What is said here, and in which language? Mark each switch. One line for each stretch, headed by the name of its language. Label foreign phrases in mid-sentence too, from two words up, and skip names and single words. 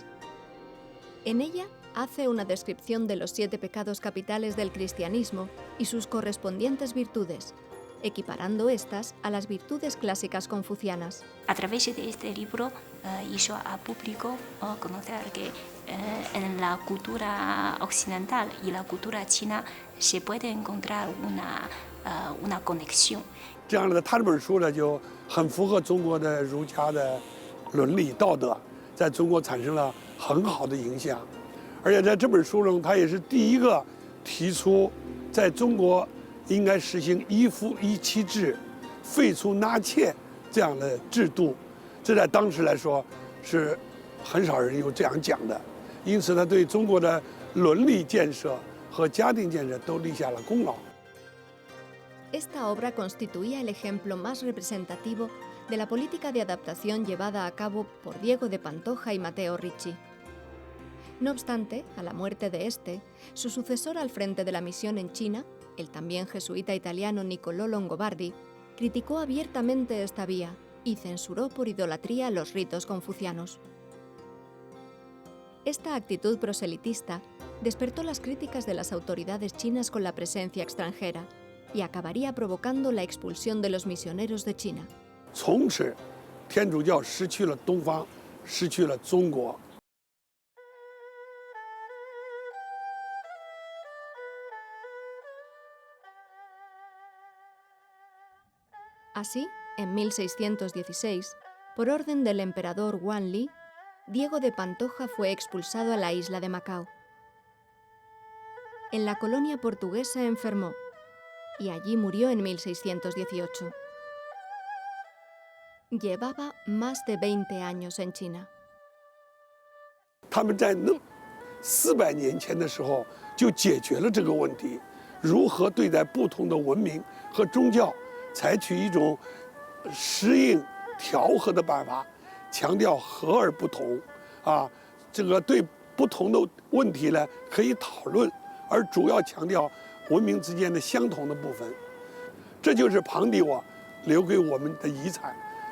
Spanish: En ella hace una descripción de los 7 pecados capitales del cristianismo y sus correspondientes virtudes, equiparando estas a las virtudes clásicas confucianas. A través de este libro hizo al público conocer que en la cultura occidental y la cultura china se puede encontrar una conexión.
Chinese: 这样的，他这本书呢就很符合中国的儒家的伦理道德，在中国产生了很好的影响。而且在这本书中，他也是第一个提出在中国应该实行一夫一妻制，废除纳妾这样的制度。这在当时来说是很少人有这样讲的，因此他对中国的伦理建设和家庭建设都立下了功劳。
Spanish: Esta obra constituía el ejemplo más representativo de la política de adaptación llevada a cabo por Diego de Pantoja y Matteo Ricci. No obstante, a la muerte de este, su sucesor al frente de la misión en China, el también jesuita italiano Niccolò Longobardi, criticó abiertamente esta vía y censuró por idolatría los ritos confucianos. Esta actitud proselitista despertó las críticas de las autoridades chinas con la presencia extranjera y acabaría provocando la expulsión de los misioneros de China.
Chinese: 从此，天主教失去了东方，失去了中国。
Spanish: Así, en 1616, por orden del emperador Wan Li, Diego de Pantoja fue expulsado a la isla de Macao. En la colonia portuguesa enfermó y allí murió en 1618. Llevaba más de 20 años en China.
Chinese: 他们在那400年前的时候就解决了这个问题，如何对待不同的文明和宗教，采取一种适应调和的办法，强调和而不同，这个对不同的问题呢可以讨论，而主要强调文明之间的相同的部分，这就是庞迪瓦留给我们的遗产。